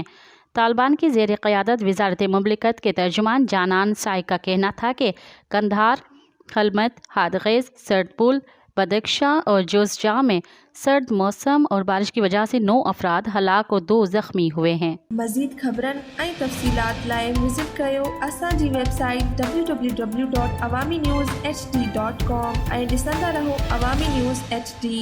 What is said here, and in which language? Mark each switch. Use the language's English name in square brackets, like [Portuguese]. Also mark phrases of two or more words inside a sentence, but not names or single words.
[Urdu] طالبان کی زیر قیادت وزارت مملکت کے ترجمان جانان سائی کا کہنا تھا کہ قندھار، ہلمت، ہادغیز، سردپول، بدخشاں اور جوزجان میں سرد موسم اور بارش کی وجہ سے 9 افراد ہلاک اور 2 زخمی ہوئے ہیں۔ [Sindhi] مزید خبرن ऐं तफ़सीलात लाइ विज़िट कयो असांजी वेबसाइट www.awamiNewsHD.com ऐं ॾिसंदा रहो अवामी न्यूज़ HD।